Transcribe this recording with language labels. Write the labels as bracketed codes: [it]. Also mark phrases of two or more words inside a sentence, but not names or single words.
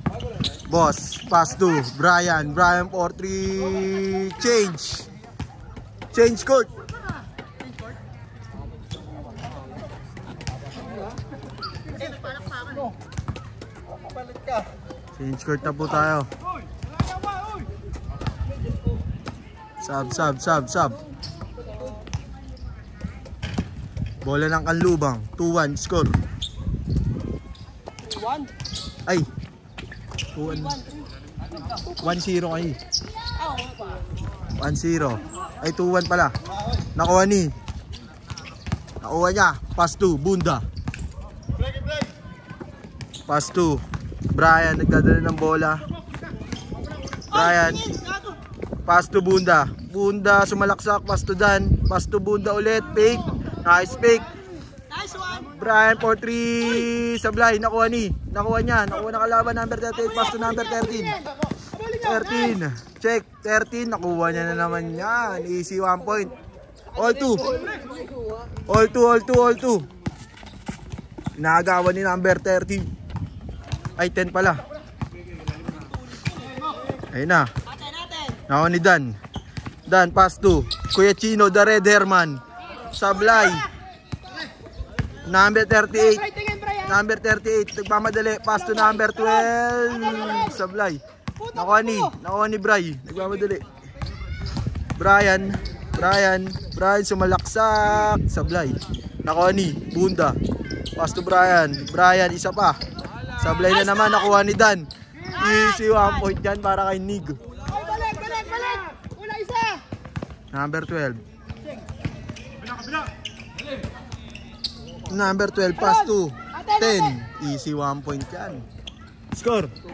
[en] Boss, pass to Brian for 3. Change court. Change court [tl] na po tayo. [en] Sub. [tl] Bola ng Kanlubang. 2-1 score. 1. Ay. 2-1. 1-0 kayo. 1-0. Ay 2-1 pala. Nakuha niya. [en] Pass to Bunda. Pass to Brian, [tl] nagdadala ng bola. [en] Brian. Pass to Bunda. Bunda sumalaksak. Pass to Dan. Pass to Bunda ulit. Fake. Nice fake. Brian for 3. [tl] Sablay. Nakuha niya. Nakuha na kalaban. [en] Number 38. Pass to number 13. 13. Check. 13. [tl] Nakuha niya na naman yan. [en] Easy 1 point. All 2. [tl] Inaagawan ni number 30. Ay, 10 pala. Ayun na. Nakuha ni Dan. [en] Dan, pass to Kuya Chino, the Red Herman. Sablay. Number 38. Number 38. Nagmamadali. Pass to number 12. Sablay. [tl] Nakuha ni Bray. Nagmamadali. Brian sumalaksak. Sablay. Nakuha ni Bunda. [en] Pass to Brian. [tl] Isa pa. Sablay na naman. Nakuha ni Dan. [en] Easy 1 point [tl] yan para kay Nig. Balik. Wala isa. [en] Number 12. Number 12 pass to 10. Easy 1 point yan. Score.